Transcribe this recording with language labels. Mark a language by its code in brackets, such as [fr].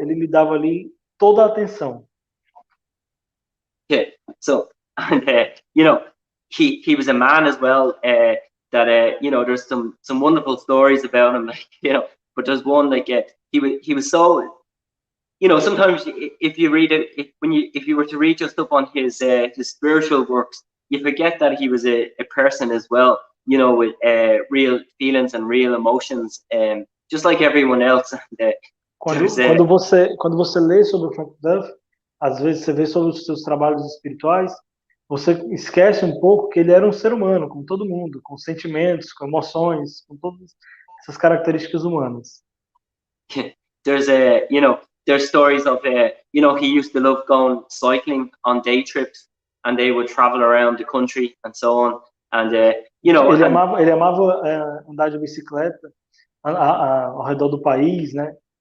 [pt] Ele lhe dava ali toda a atenção. [en] Yeah. So, and you know, he was a man as well that there's some wonderful stories about him, like, but there's one, like, he was so, sometimes if you read it, if you were to read just up on his spiritual works, you forget that he was a person as well, with real feelings and real emotions, just like everyone else. [pt] Quando você lê sobre o Frank Duff, às vezes você vê sobre os seus trabalhos espirituais, você esquece um pouco que ele era um ser humano, como todo mundo, com sentimentos, com emoções, com todas essas características humanas. [en] There's stories of he used to love going cycling on day trips, and they would travel around the country and so on, and [pt] ele amava andar de bicicleta ao redor do país, né?